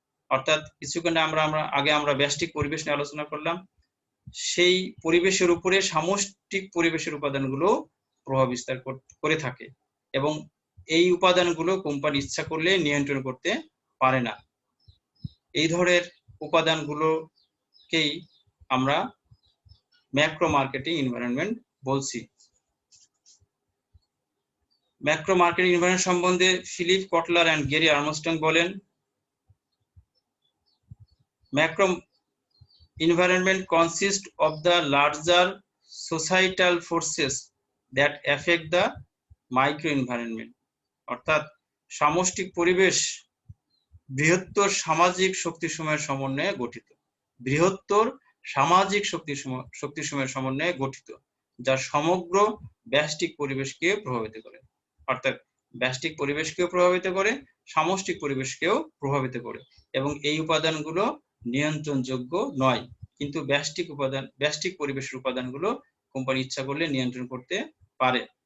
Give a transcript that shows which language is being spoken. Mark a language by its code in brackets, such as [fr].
[bn] অর্থাৎ কিছুক্ষণ আগে আমরা ব্যষ্টিক পরিবেশ নিয়ে আলোচনা করলাম, সেই পরিবেশের উপরে সামষ্টিক পরিবেশের উপাদানগুলো প্রভাব বিস্তার করে থাকে এবং এই উপাদানগুলো কোম্পানি ইচ্ছা করলে নিয়ন্ত্রণ করতে পারে না। এই ধরনের উপাদানগুলোকেই আমরা ম্যাক্রো মার্কেটিং এনভায়রনমেন্ট বলছি। ম্যাক্রো মার্কেটিং এনভায়রনমেন্ট সম্বন্ধে ফিলিপ কটলার এন্ড গ্যারি আর্মস্ট্রং বলেন, [en] Macro environment consists of the larger societal forces that affect the micro environment। [bn] অর্থাৎ সামষ্টিক পরিবেশ বৃহত্তর সামাজিক শক্তিসমূহের সমন্বয়ে গঠিত, বৃহত্তর সামাজিক শক্তিসমূহের সমন্বয়ে গঠিত, যা সমগ্র ব্যষ্টিক পরিবেশকে প্রভাবিত করে। অর্থাৎ ব্যষ্টিক পরিবেশকেও প্রভাবিত করে, সামষ্টিক পরিবেশকেও প্রভাবিত করে এবং এই উপাদানগুলো নিয়ন্ত্রণযোগ্য নয়, কিন্তু ব্যষ্টিক পরিবেশের উপাদানগুলো কোম্পানি ইচ্ছা করলে নিয়ন্ত্রণ করতে পারে।